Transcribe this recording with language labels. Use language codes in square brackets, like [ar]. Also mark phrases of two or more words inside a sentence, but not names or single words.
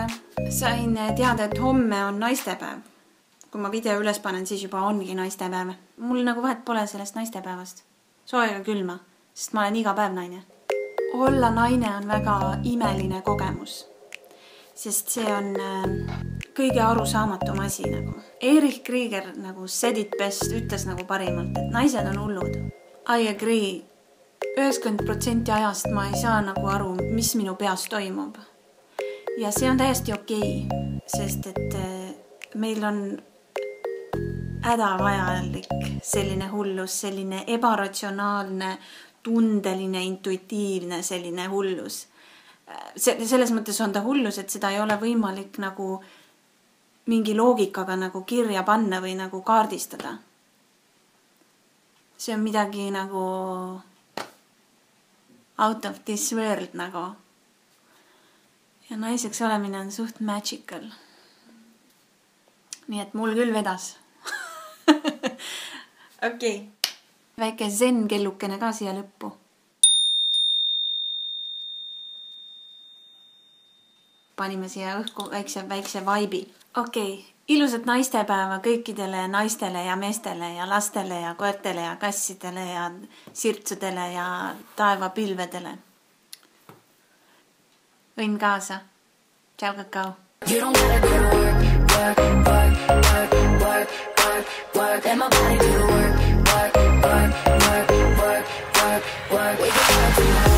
[et] Sain teada, et homme on naistepäev. Kui ma video üles panen, siis juba ongi naistepäev. Mul nagu vahet pole sellest naistepäevast. Sooja külma, sest ma olen iga päev naine. Olla naine on väga imeline kogemus. Sest see on kõige arusaamatum asi nagu. Erich Krieger nagu [en] said it best [et] ütles nagu parimalt, et naised on hullud. [en] I agree. [et] 90% ajast ma ei saa nagu aru, mis minu peas toimub. Ja see on täiesti okei, sest et meil on hädavajalik selline hullus, selline ebaratsionaalne, tundeline, intuitiivne selline hullus. Selles mõttes on ta hullus, et seda ei ole võimalik nagu mingi loogikaga nagu kirja panna või nagu kaardistada. See on midagi nagu [en] out of this world [et] nagu. Ja naiseks olemine on suht magical. Nii et mul küll vedas. Okei. Väike zen kellukene ka siia lõppu. Panime siia õhku väikse vaibi. Okei, ilusat naistepäeva kõikidele naistele ja meestele ja lastele ja koertele ja kassidele ja sirtsudele ja taevapilvedele. Õnn kaasa. Tšau, kakao. [en] You don't gotta go to work, work, work, work, work, work. work, work. Let my body do the work, work, work, work, work, work, work. We can work